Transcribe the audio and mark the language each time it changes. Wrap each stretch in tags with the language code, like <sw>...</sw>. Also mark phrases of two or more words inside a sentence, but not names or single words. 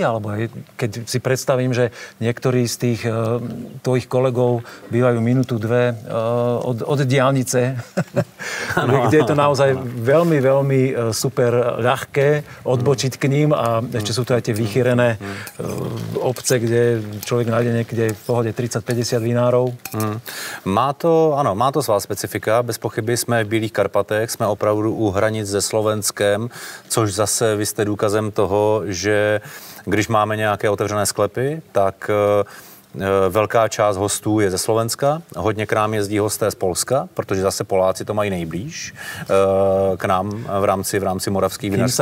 <sk>Alebo keď si predstavím, že niektorí z tých tvojich kolegov bývajú minútu, 2 od diaľnice, kde je to naozaj veľmi, veľmi super ľahké odbočiť k ním a ešte sú to aj tie vychýrené obce, kde človek nájde niekde v pohode 30-50 vinárov.</sk> <cs>Má to svá specifika. Bez pochyby jsme v Bílých Karpatech, jsme opravdu u hranic se Slovenskem, což zase vy jste důkazem toho, že když máme nějaké otevřené sklepy, tak velká část hostů je ze Slovenska, hodně k nám jezdí hosté z Polska, protože zase Poláci to mají nejblíž k nám v rámci moravských vinařství.</cs>